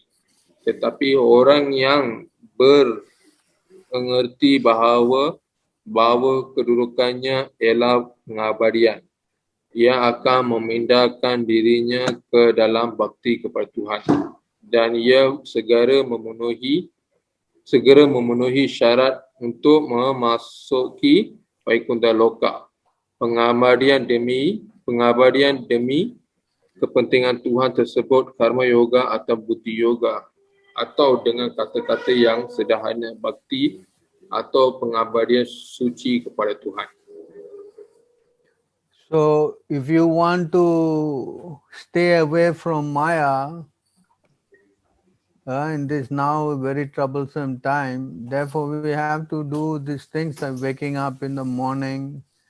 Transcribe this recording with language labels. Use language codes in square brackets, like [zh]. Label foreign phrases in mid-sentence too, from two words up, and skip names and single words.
[id] Tetapi orang yang mengerti bahawa kedudukannya ialah pengabadian, ia akan memindahkan dirinya ke dalam bakti kepada Tuhan dan ia segera memenuhi syarat untuk memasuki Vaikuntha Loka. Pengabadian demi kepentingan Tuhan tersebut [sa] karma yoga [id] atau [sa] buddhi yoga, [id] atau dengan kata-kata yang sederhana bakti atau pengabadian suci kepada Tuhan. [en] So if you want to stay away from Maya in this now very troublesome time, therefore we have to do these things like waking up in the morning.